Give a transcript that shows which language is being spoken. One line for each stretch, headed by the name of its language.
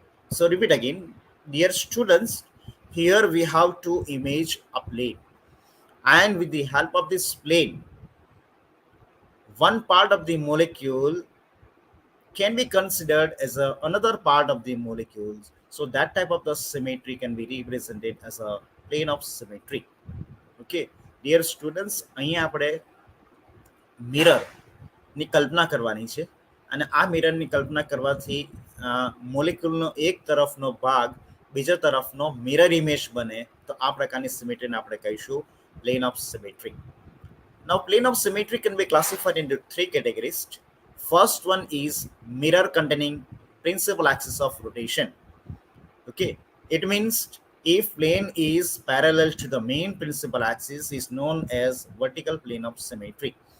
English: So repeat again, dear students, here we have to image a plane, and with the help of this plane one part of the molecule can be considered as another part of the molecules. So that type of the symmetry can be represented as a plane of symmetry. Okay, dear students,
Gujarati: અહીંયા આપણે mirror ની કલ્પના કરવાની છે અને આ મિરરની કલ્પના કરવાથી મોલેક્યુલનો એક તરફનો ભાગ બીજા તરફનો મિરર ઇમેજ બને તો આ પ્રકારની સિમેટ્રીને આપણે કહીશું plane of symmetry.
English: Now, plane of symmetry can be classified into three categories. First one is mirror containing principal axis of rotation. Okay, it means if plane is parallel to the main principal axis is known as vertical plane of symmetry.